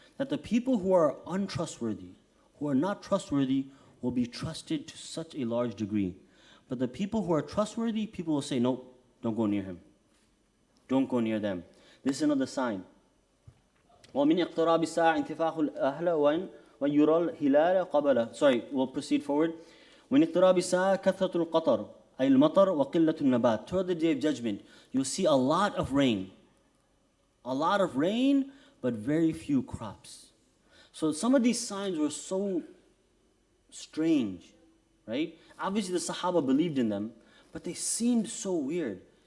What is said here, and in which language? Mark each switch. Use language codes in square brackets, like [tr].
[en] that the people who are untrustworthy, who are not trustworthy, will be trusted to such a large degree. But the people who are trustworthy, people will say, nope, don't go near him. Don't go near them. This is another sign. [ar] وَمِنْ اقْتِرَابِ السَّاعِ انْتِفَاخُ الْأَهْلَ وَيُرَى الْهِلَالَ قَبَلَ. [en] Sorry, we'll proceed forward. [ar] وَمِنْ اقْتِرَابِ السَّاعِ كَثْرَةُ الْقَطَرِ أي المطر وقلة النبات. [en] Toward the day of judgment, you'll see a lot of rain. A lot of rain, but very few crops. So some of these signs were so strange, right? Obviously the Sahaba believed in them, but they seemed so weird.